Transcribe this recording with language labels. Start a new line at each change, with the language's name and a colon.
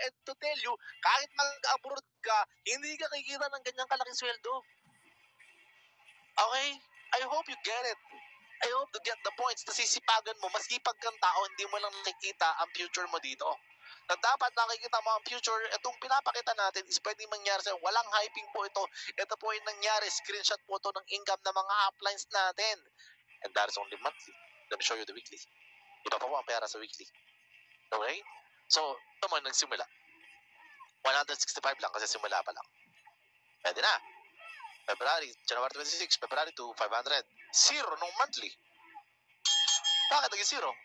English: And to tell you,
Filipino: kahit mag-abroad ka, hindi ka kikita ng ganyang kalaking sweldo. Okay?
English: I hope you get it. I hope to get the points.
Filipino: Nasisipagan mo, masipag kang tao, hindi mo lang nakikita ang future mo dito. Na dapat nakikita mo ang future, itong pinapakita natin is pwedeng mangyari sa'yo. Walang hyping po ito. Ito po yung nangyari. Screenshot po ito ng income ng mga uplines natin.
English: And that is only monthly. Let me show you the weekly.
Filipino: Iba pa po ang pera sa weekly. Okay? So, ito mo nagsimula. 165 lang kasi simula pa lang. Pwede na. January 26, February to 500. Zero nung monthly. Bakit naging zero?